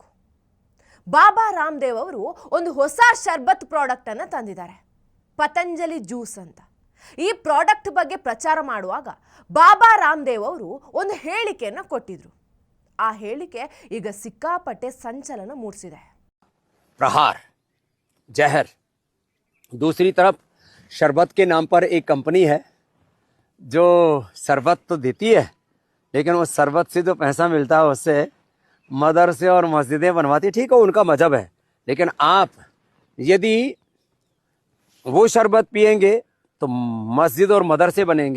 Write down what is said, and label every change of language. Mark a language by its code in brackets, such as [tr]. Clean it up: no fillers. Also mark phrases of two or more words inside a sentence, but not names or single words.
[kn] ಬಾಬಾ ರಾಮದೇವ್ ಅವರು ಒಂದು ಹೊಸ ಶರ್ಬತ್ ಪ್ರಾಡಕ್ಟ್ ಅನ್ನು ತಂದಿದ್ದಾರೆ, ಪತಂಜಲಿ ಜ್ಯೂಸ್ ಅಂತ. ಈ ಪ್ರಾಡಕ್ಟ್ ಬಗ್ಗೆ ಪ್ರಚಾರ ಮಾಡುವಾಗ ಬಾಬಾ ರಾಮದೇವ್ ಅವರು ಒಂದು ಹೇಳಿಕೆಯನ್ನು ಕೊಟ್ಟಿದ್ರು. ಆ ಹೇಳಿಕೆ ಈಗ ಸಿಕ್ಕಾಪಟ್ಟೆ ಸಂಚಲನ ಮೂಡಿಸಿದೆ. [hi] प्रहार जहर, दूसरी तरफ शरबत के नाम पर एक कंपनी है जो शरबत तो देती है, लेकिन वो शरबत से जो पैसा मिलता है उससे मदरसे और मस्जिदें बनवाती। ठीक है, उनका मजहब है, लेकिन आप यदि वो शरबत पिएंगे तो मस्जिद और मदरसे बनेंगे।